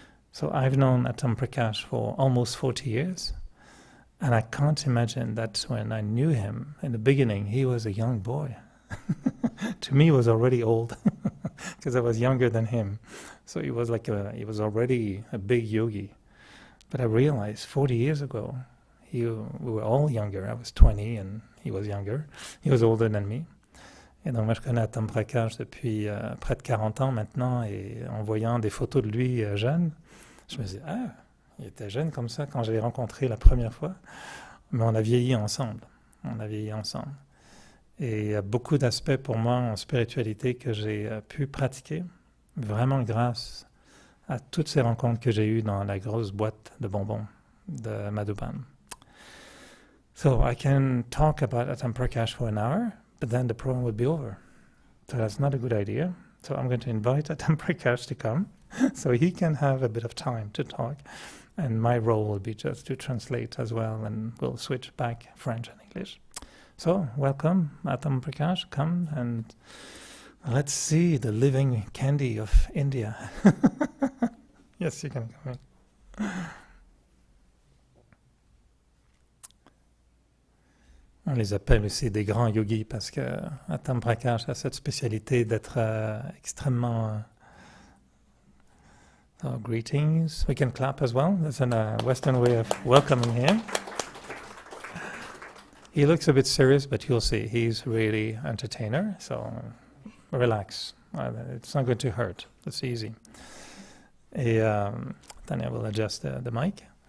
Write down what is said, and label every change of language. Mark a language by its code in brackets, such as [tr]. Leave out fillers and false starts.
[en] So I've known Atam Prakash for almost 40 years, and I can't imagine that when I knew him in the beginning, he was a young boy. To me, he was already old because I was younger than him. So he was he was already a big yogi. But I realized 40 years ago, we were all younger. I was 20 and he was younger. He was older than me. [fr] Et donc moi, je connais Atam Prakash depuis près de 40 ans maintenant. Et en voyant des photos de lui jeune, je me disais, il était jeune comme ça quand je l'ai rencontré la première fois. Mais on a vieilli ensemble. Et il y a beaucoup d'aspects pour moi en spiritualité que j'ai pu pratiquer, vraiment grâce à toutes ces rencontres que j'ai eues dans la grosse boîte de bonbons de Madhuban. [en] So I can talk about Atam Prakash for an hour, but then the program would be over. So that's not a good idea. So I'm going to invite Atam Prakash to come so he can have a bit of time to talk. And my role will be just to translate as well, and we'll switch back French and English. So, welcome, Atam Prakash. Come and let's see the living candy of India. Yes, you can come in. [fr] On les appelle aussi des grands yogis parce que Atam Prakash a cette spécialité d'être extrêmement [en] So greetings. We can clap as well. That's a Western way of welcoming him. He looks a bit serious, but you'll see he's really entertainer. So relax. It's not going to hurt. It's easy. Tanya will adjust the mic.